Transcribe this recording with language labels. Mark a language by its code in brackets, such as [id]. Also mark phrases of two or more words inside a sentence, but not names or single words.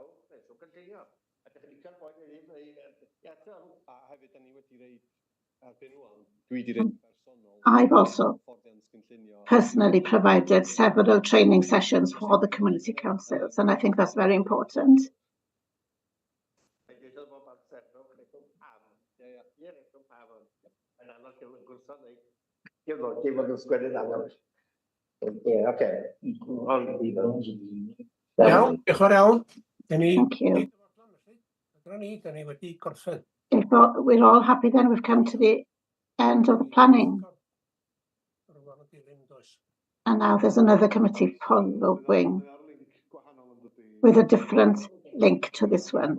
[en] I've also personally provided several training sessions for the community councils, and I think that's very important. [cy] Iawn, diolch yn fawr iawn. [en] Thank you. If we're all happy, then we've come to the end of the planning. And now there's another committee following with a different link to this one.